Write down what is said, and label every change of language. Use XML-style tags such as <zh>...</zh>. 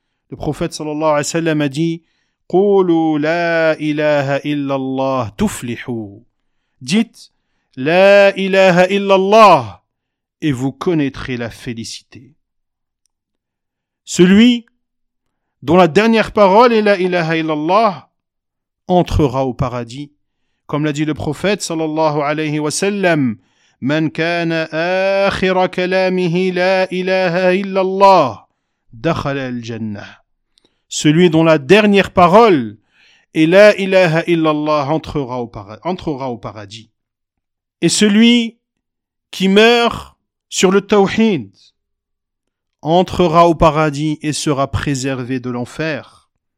<fr>Le prophète sallallahu alayhi wa sallam a dit «</fr> <ar>Qulu la ilaha illallah tuflihu</ar> <fr>» Dites « La ilaha illallah » et vous connaîtrez la félicité. Celui dont la dernière parole est « La ilaha illallah » entrera au paradis. Comme l'a dit le prophète sallallahu alayhi wa sallam</fr> <ar>من كان آخر كلامه لا إله إلا الله دخل الجنة.</ar> <fr>Celui dont la dernière parole est la ilaha illallah entrera au paradis. Et celui qui meurt sur le tawhid entrera au paradis et sera préservé de l'enfer.</fr>